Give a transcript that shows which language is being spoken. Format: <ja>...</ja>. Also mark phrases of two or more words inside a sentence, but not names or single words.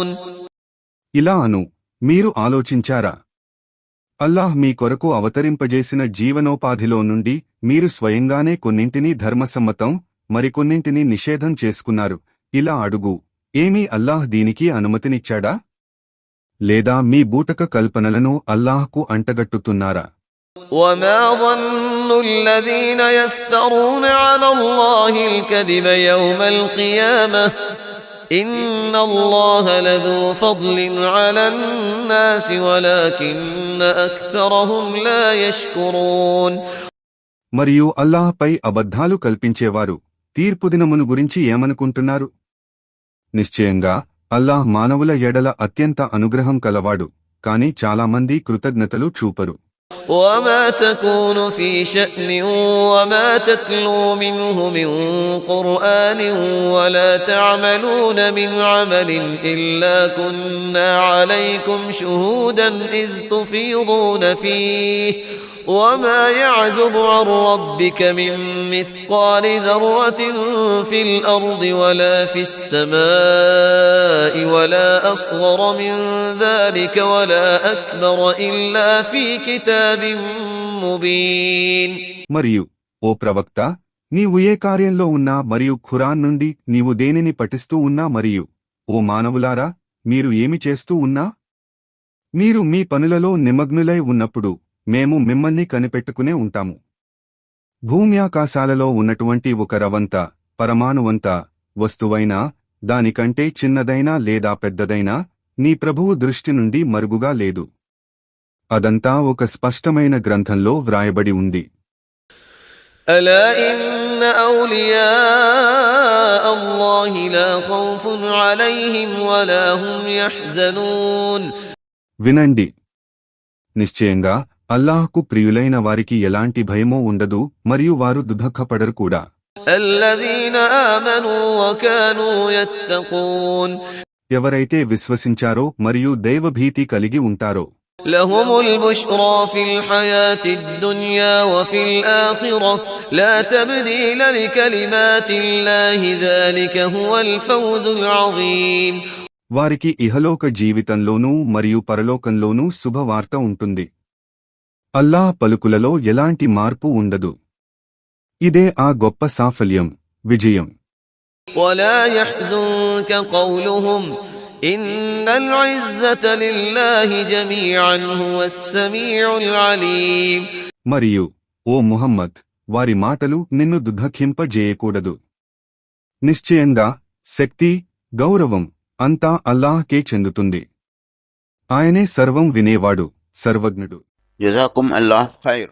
<te>ఇలా అను, మీరు ఆలోచించారా? అల్లాహ్ మీ కొరకు అవతరింపజేసిన జీవనోపాధిలో నుండి మీరు స్వయంగానే కొన్నింటిని ధర్మసమ్మతం మరికొన్నింటిని నిషేధం చేసుకున్నారు. ఇలా అడుగు, ఏమీ అల్లాహ్ దీనికి అనుమతినిచ్చాడా? లేదా మీ బూటక కల్పనలను అల్లాహ్కు అంటగట్టుతున్నారా?</te> <ar>وما ظن الذين يفترون على الله الكذب يوم القيامة إن الله لذو فضل على الناس ولكن أكثرهم لا يشكرون.</ar> <te>మరియు అల్లాహ్పై అబద్ధాలు కల్పించేవారు తీర్పుదినమును గురించి ఏమనుకుంటున్నారు? నిశ్చయంగా అల్లాహ్ మానవుల ఎడల అత్యంత అనుగ్రహం కలవాడు, కాని చాలామంది కృతజ్ఞతలు చూపరు.</te> <ar>وما تكون في شأن وما تتلو منه من قرآن ولا تعملون من عمل إلا كنا عليكم شهودا إذ تفيضون فيه وما يعزب عن ربك من مثقال ذرة في الأرض ولا في السماء ولا أصغر من ذلك ولا أكبر إلا في كتاب مبين.</ar> <te>మరియు ఓ ప్రవక్త, నీవు ఏ కార్యంలో ఉన్నా మరియు ఖురాన్ నుండి నీవు దేనిని పఠిస్తూ ఉన్నా మరియు ఓ మానవులారా, మీరు ఏమి చేస్తూ ఉన్నా, మీరు మీ పనులలో నిమగ్నులై ఉన్నప్పుడు మేము మిమ్మల్ని కనిపెట్టుకునే ఉంటాము. భూమ్యాకాశాలలో ఉన్నటువంటి ఒక రవంత పరమాణువంత వస్తువైనా దానికంటే చిన్నదైనా లేదా పెద్దదైనా నీ ప్రభువు దృష్టి నుండి మరుగుగా లేదు. అదంతా ఒక స్పష్టమైన గ్రంథంలో వ్రాయబడి ఉంది.</te> <ar>ألا إن أولياء الله لا خوف عليهم ولا هم يحزنون.</ar> <te>వినండి, నిశ్చయంగా అల్లాహ్కు ప్రియులైన వారికి ఎలాంటి భయమో ఉండదు మరియు వారు దుఃఖపడరు కూడా.</te> <ar>الذين آمنوا وكانوا يتقون.</ar> <te>ఎవరైతే విశ్వసించారో మరియు దైవభీతి కలిగి ఉంటారో</te> <ar>لهم البشرى في الحياة الدنيا وفي الآخرة لا تبديل لكلمات الله ذلك هو الفوز العظيم.</ar> <te>వారికి ఇహలోక జీవితంలోనూ మరియు పరలోకంలోనూ శుభవార్త ఉంటుంది. అల్లాహ్ పలుకులలో ఎలాంటి మార్పు ఉండదు. ఇదే ఆ గొప్ప సాఫల్యం, విజయం.</te> <ar>ولا يحزنك قولهم إن العزة لله جميعا هو السميع العليم.</ar> <te>మరియు ఓ ముహమ్మద్, వారి మాటలు నిన్ను దుఃఖింపజేయకూడదు. నిశ్చయంగా శక్తి, గౌరవం అంతా అల్లాహ్కే చెందుతుంది. ఆయనే సర్వం వినేవాడు, సర్వజ్ఞుడు.</te> <ar>جزاكم الله خير.</ar>